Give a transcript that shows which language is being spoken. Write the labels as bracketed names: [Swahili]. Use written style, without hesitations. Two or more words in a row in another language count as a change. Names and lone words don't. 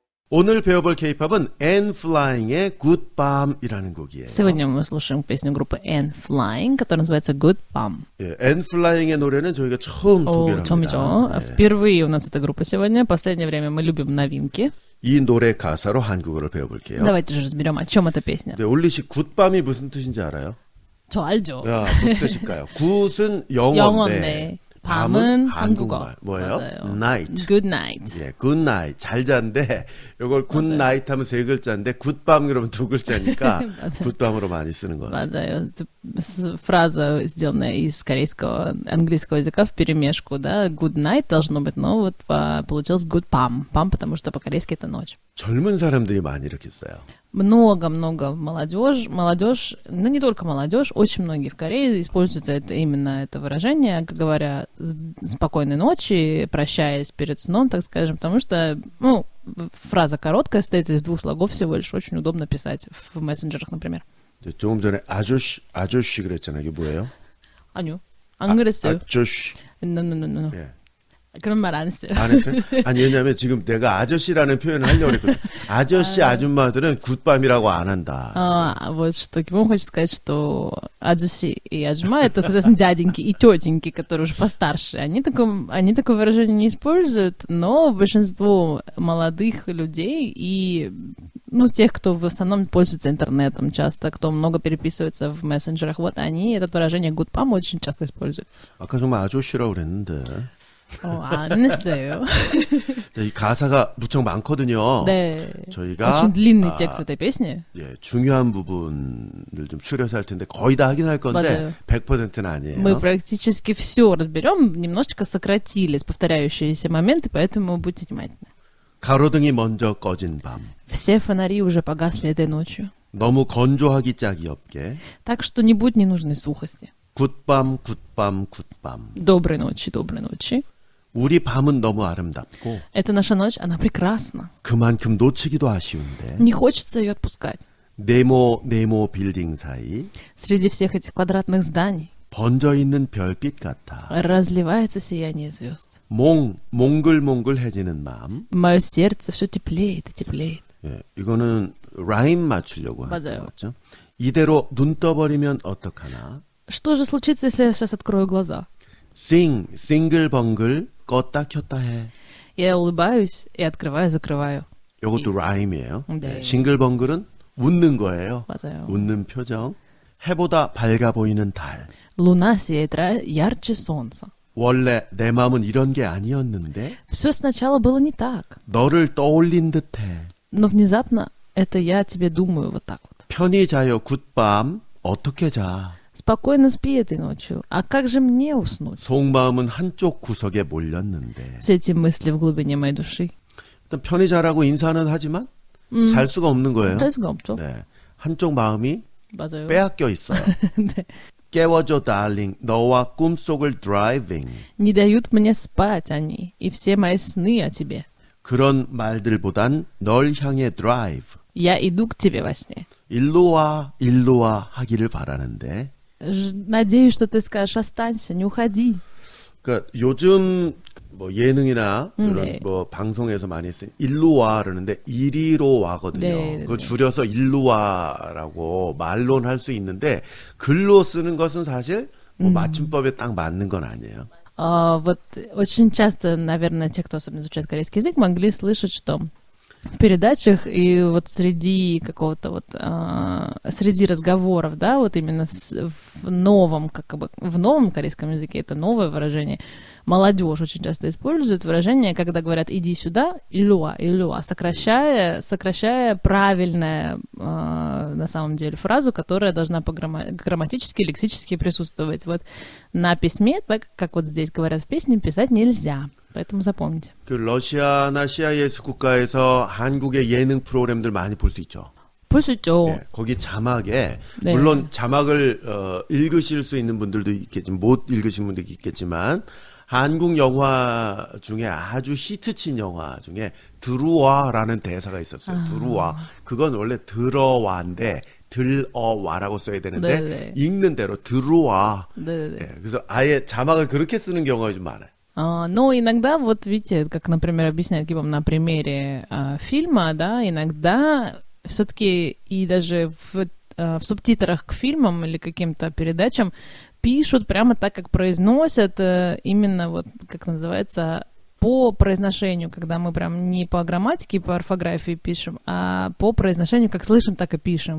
[Korean] 오늘 배워볼 K-팝은 Anne Flying의 Good Bomb이라는 곡이에요. [Russian] Сегодня мы слушаем песню группы Anne Flying, которая называется Good Bomb. [Korean] 예, Anne Flying의 노래는 저희가 처음 소개를 합니다. 처음이죠. 예. [Russian] Впервые у нас эта группа сегодня. Последнее время мы любим новинки. [Korean] 이 노래 가사로 한국어를 배워볼게요. [Russian] Давайте же разберем, о чем эта песня. [Korean] 네, 올리씨 굿밤이 무슨 뜻인지 알아요? 저 알죠. 야, 무슨 뜻일까요? 굿은 영어인데 밤은 한국어. 뭐예요? 맞아요. night. [English] Good night. 예, good night. [Korean] 잘 잔데 이걸 [English] good night [Korean] 하면 세 글자인데 굿밤 그러면 두 글자니까 굿밤으로 많이 쓰는 거예요. 맞아요. [Russian] Фраза, сделанная из корейского, английского языка вперемешку, да. [English] Good night [Russian] должно быть, но вот получилось good pam. Pam, потому что по-корейски это ночь. [Korean] 젊은 사람들이 많이 이렇게 써요. [Russian] Много-много молодежь, ну не только молодежь, очень многие в Корее используют именно это выражение, говоря спокойной ночи, прощаясь перед сном, так скажем, потому что, ну, фраза короткая, состоит из двух слогов всего лишь, очень удобно писать в мессенджерах, например. [Korean] 조금 전에 아저씨 그랬잖아요. 이게 뭐예요? 아니요, 안 그랬어요. 아저씨. No. 예. 그런 말 안 했어요. 안 했어요? 아니, 왜냐면 지금 내가 아저씨라는 표현을 하려고 했거든. 아저씨, 아줌마들은 굿밤이라고 안 한다. [Russian] Вот что Кимон хочет сказать, что аджуси и аджума — это, соответственно, дяденьки и тетеньки, которые уже постарше. Они такое выражение не используют, но большинство молодых людей и, ну, тех, кто в основном пользуется интернетом часто, кто много переписывается в мессенджерах, вот они это выражение good pam очень часто используют. [Korean] 아까 정말 아저씨라고 그랬는데. 안 했어요. 이 가사가 무척 많거든요. 네. 저희가 [Russian] очень длинный текст в этой песне. [Korean] 예, 중요한 부분을 좀 추려서 할 텐데 거의 다 하긴 할 건데 맞아요. 100%는 아니에요. [Russian] Мы практически все разберем, немножечко сократили повторяющиеся моменты, поэтому будьте внимательны. [Korean] 가로등이 먼저 꺼진 밤. [Russian] Все фонари уже погасли этой ночью. [Korean] 너무 건조하기 짝이 없게. [Russian] Так что не будет ненужной сухости. [Korean] 굿밤, 굿밤, 굿밤. [Russian] Доброй ночи, доброй ночи. [Korean] 우리 밤은 너무 아름답고 [Russian] Это наша ночь, она прекрасна. [Korean] 그만큼 놓치기도 아쉬운데 [Russian] Не хочется ее отпускать. [Korean] 네모 빌딩 사이 [Russian] Среди всех этих квадратных зданий [Korean] 번져있는 별빛 같아 [Russian] разливается сияние звезд. [Korean] 몽글몽글해지는 마음. [Russian] Мое сердце все теплеет и теплеет. [Korean] 예, 이거는 라임 맞추려고 하는 맞아요. 거죠. 이대로 눈 떠버리면 어떡하나. [Russian] Что же случится, если я сейчас открою глаза? [Korean] 싱글벙글 껐다 켰다 해. [Russian] Я улыбаюсь и открываю, закрываю. [Korean] 이것도 라임이에요. 네. 예, 싱글벙글은 웃는 거예요. 맞아요. 웃는 표정. 해보다 밝아 보이는 달. [Russian] Луна сияет ярче солнца. [Korean] 원래 내 마음은 이런 게 아니었는데 [Russian] Все сначала было не так, [Korean] 너를 떠올린 듯해. [Russian] но внезапно это я тебе думаю вот так вот. [Korean] 편히 자요 굿밤 어떻게 자. [Russian] Спокойно спи этой ночью. А как же мне уснуть? [Korean] 속마음은 한쪽 구석에 몰렸는데. [Russian] Все эти мысли в глубине моей души. [Korean] 일단 편히 자라고 인사는 하지만 잘 수가 없는 거예요. 할 수가 없죠. 네. 한쪽 마음이 맞아요. 빼앗겨 있어요. 네. 깨워줘 달링 너와 꿈속을 드라이빙. [Russian] Не дают мне спать они, и все мои сны о тебе. [Korean] 그런 말들보단 널 향해 드라이브. [Russian] Я иду к тебе во сне. [Korean] 일로 와 하기를 바라는데. [Russian] Надеюсь, что ты скажешь, останься, не уходи. [Korean] 그러니까 요즘 뭐 예능이나 이런 네. 뭐 방송에서 많이 쓰는 일로 와 그러는데 이리로 와거든요. 네, 그걸 네. 줄여서 일로 와라고 말로는 할 수 있는데 글로 쓰는 것은 사실 뭐 맞춤법에 딱 맞는 건 아니에요. [Russian] Вот очень часто, наверное, те, кто особенно изучает корейский язык, могли слышать, что в передачах и вот среди какого-то вот среди разговоров, да, вот именно в новом, как бы в новом корейском языке это новое выражение. Молодежь очень часто использует выражение, когда говорят «иди сюда», «илюа», сокращая правильная на самом деле фразу, которая должна грамматически, лексически присутствовать. Вот на письме, так как вот здесь говорят в песне, писать нельзя. Поэтому запомните. [Korean] 그 러시아나 CIS 국가에서 한국의 예능 프로그램들 많이 볼 수 있죠. 볼 수 있죠. 예, 거기 자막에 네. 물론 자막을 읽으실 수 있는 분들도 있겠지만 못 읽으신 분들도 있겠지만 한국 영화 중에 아주 히트친 영화 중에 들어와라는 대사가 있었어요. 들어와. 그건 원래 들어와인데 들어와라고 써야 되는데 네네. 읽는 대로 들어와. 네네. 예, 그래서 아예 자막을 그렇게 쓰는 경우가 좀 많아요. [Russian] Но иногда, вот видите, как, например, объясняет Гибом на примере фильма, да, иногда все-таки и даже в субтитрах к фильмам или каким-то передачам пишут прямо так, как произносят, именно вот, как называется, по произношению, когда мы прям не по грамматике, по орфографии пишем, а по произношению, как слышим, так и пишем.